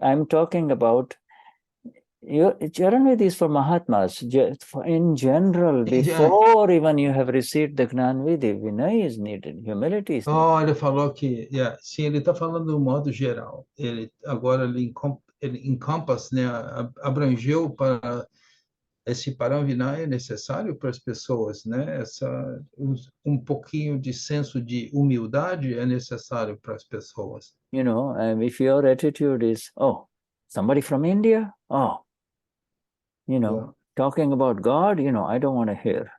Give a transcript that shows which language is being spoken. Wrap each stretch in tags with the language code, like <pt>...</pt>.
<en>I'm talking about Charanvedi is for Mahatmas. In general, before even you have received the Gnan Vidi, Vinay is needed, humility is needed.</en> <pt>Ele falou que, sim, ele está falando do modo geral. Agora ele encompass, né, abrangeu para esse paramvinay é necessário para as pessoas, né? Um pouquinho de senso de humildade é necessário para as pessoas.</pt> <en>If your attitude is, somebody from India, talking about God, I don't want to hear,</en>